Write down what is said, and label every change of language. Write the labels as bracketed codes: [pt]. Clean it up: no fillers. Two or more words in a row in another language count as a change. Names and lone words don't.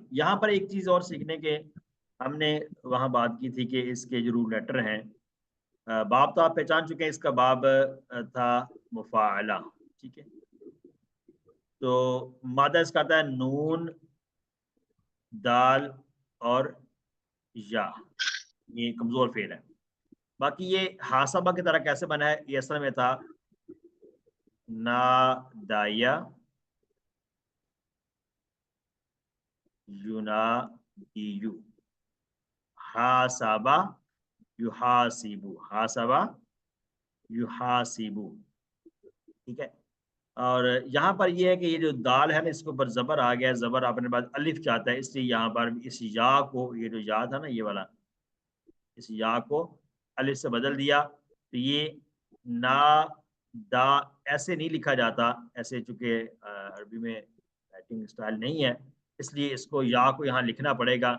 [ur] یہاں پر ایک چیز اور سیکھنے کے ہم نے وہاں بات کی تھی کہ اس کے جو [en] rule letter [ur] ہیں, باب تو آپ پہچان چکے ہیں, اس کا باب تھا مفاعلہ. ٹھیک ہے, تو مادہ اس کا آتا ہے نون دال اور یا, یہ کمزور فعل ہے. باقی یہ حاسبہ کی طرح کیسے بنا ہے, یہ اصل میں تھا [ar] نادایا ینادیو, حاسبہ یحاسبو, حاسبہ یحاسبو. [ur] ٹھیک ہے, اور یہاں پر یہ ہے کہ یہ جو دال ہے نا اس کے اوپر زبر آ گیا ہے, زبر اپنے بعد الف چاہتا ہے, اس لیے یہاں پر اس یا کو, یہ جو یا تھا نا یہ والا, اس یا کو الف سے بدل دیا. تو یہ نا دا ایسے نہیں لکھا جاتا, ایسے چونکہ عربی میں [en] writing style [ur] نہیں ہے, اس لیے اس کو یا کو یہاں لکھنا پڑے گا.